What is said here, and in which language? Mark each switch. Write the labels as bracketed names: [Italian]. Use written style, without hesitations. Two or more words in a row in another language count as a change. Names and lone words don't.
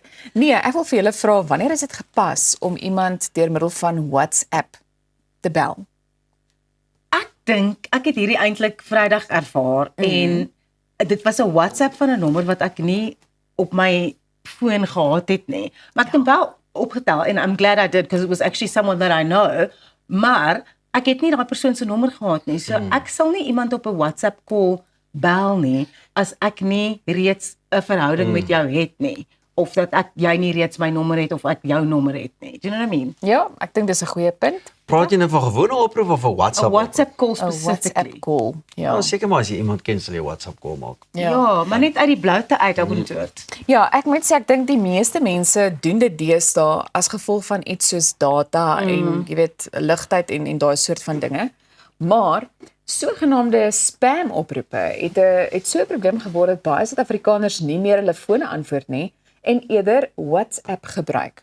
[Afrikaans] Nee, ek wil vir julle vra, wanneer is dit gepas om iemand deur middel van WhatsApp te bel? Ek dink ek het hierdie eintlik Vrydag ervaar en dit was 'n WhatsApp van 'n nommer wat ek nie op my foon gehad het nie. Maar ek het hom wel opgetel en [English] I'm glad I did because it was actually someone that I know. [Afrikaans] Maar ek het nie daai persoon se nommer gehad nie. So ek sal nie iemand op 'n WhatsApp call bel nie as ek nie reeds 'n verhouding met jou het nie. Of dat jy nie reeds my nommer het of ek jou nommer het nie. [English] Do you know what I mean? [Afrikaans] Ja, ek dink dis 'n goeie punt. Praat jy nou van gewone oproep of 'n WhatsApp? 'n WhatsApp call specifically. 'n WhatsApp call. Ja. Nou seker maar as jy iemand ken sal jy WhatsApp call maak. Ja, maar net uit die bloute uit, [English] I wouldn't do it. [Afrikaans] Ja, ek moet sê ek dink die meeste mense doen dit deesdae as gevolg van iets soos data en jy weet ligtheid en daai soort van dinge. Maar sogenaamde spam oproepe het so 'n probleem geword dat baie Suid-Afrikaners nie meer hulle fone antwoord nie en eerder WhatsApp gebruik.